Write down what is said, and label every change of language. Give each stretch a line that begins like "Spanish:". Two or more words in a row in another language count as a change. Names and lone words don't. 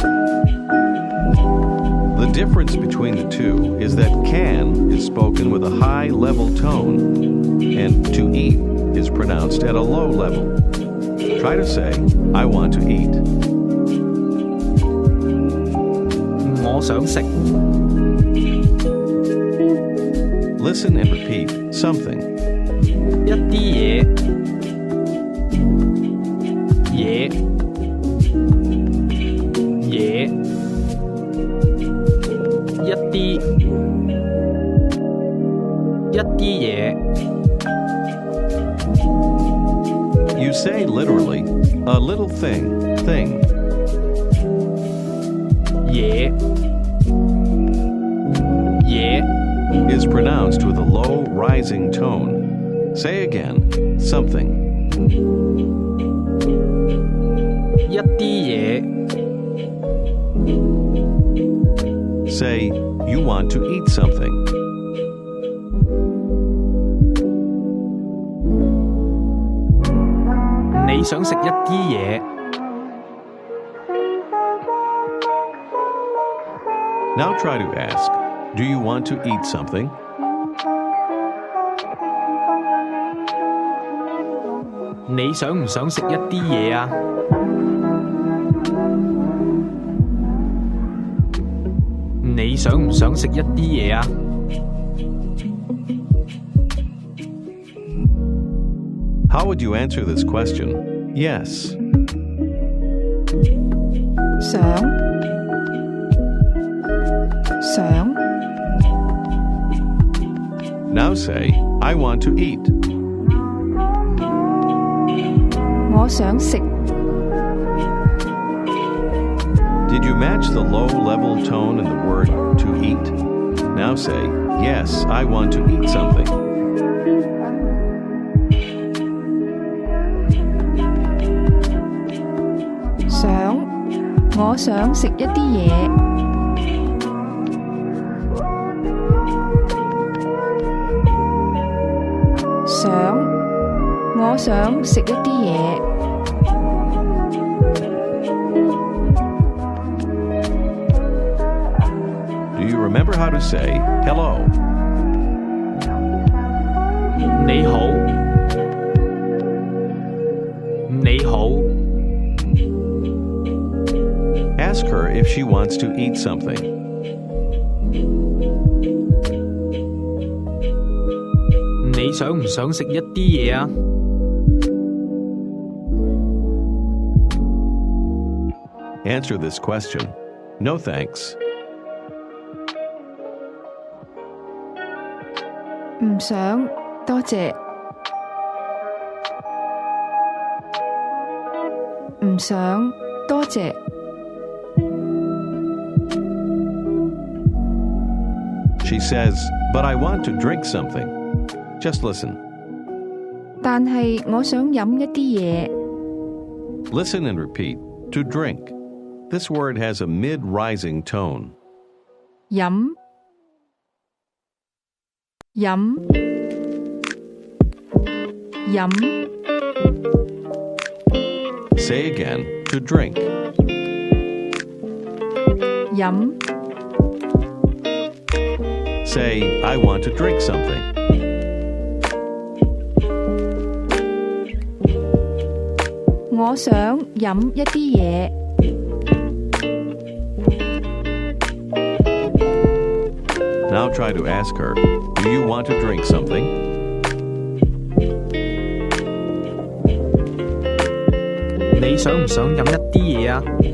English: The difference between the two is that can is spoken with a high level tone and to eat is pronounced at a low level. Try to say, I want to eat.
Cantonese: 我想食
English: Listen and repeat something.
Cantonese: 一啲嘢嘢嘢一啲嘢
English: You say literally, a little thing.
Cantonese: 嘢嘢
English: Is pronounced with a low rising tone. Say again, something.
Cantonese: 一啲嘢
English: Say, you want to eat something.
Cantonese: 你想食一啲嘢
English: Now try to ask, do you want to eat something?
Cantonese: 你想唔想食一啲嘢啊？你想唔想食一啲嘢啊？
English: How would you answer this question? Yes.
Cantonese: 想，想，
English: Now say, I want to eat.
Cantonese: 我想食，
English: Did you match the low level tone in the word to eat? Now say, yes, I want to eat something.
Cantonese: 想，我想食一啲嘢，想，我想食一啲嘢。
English: Do you remember how to say hello?
Cantonese: 你好，你好，
English: Ask her if she wants to eat something.
Cantonese: 你想唔想食一啲嘢啊？
English: Answer this question. No thanks.
Cantonese: 唔想，多謝。唔想，多謝。
English: She says, but I want to drink something. Just listen.
Cantonese: 但係我想飲一啲嘢。
English: Listen and repeat. To drink. This word has a mid-rising tone.
Cantonese: 飲，飲，飲，
English: Say again, to drink.
Cantonese: 飲
English: Say, I want to drink something.
Cantonese: 我想飲一啲嘢。
English: Now try to ask her, do you want to drink something?
Cantonese: 你想唔想飲一啲嘢啊？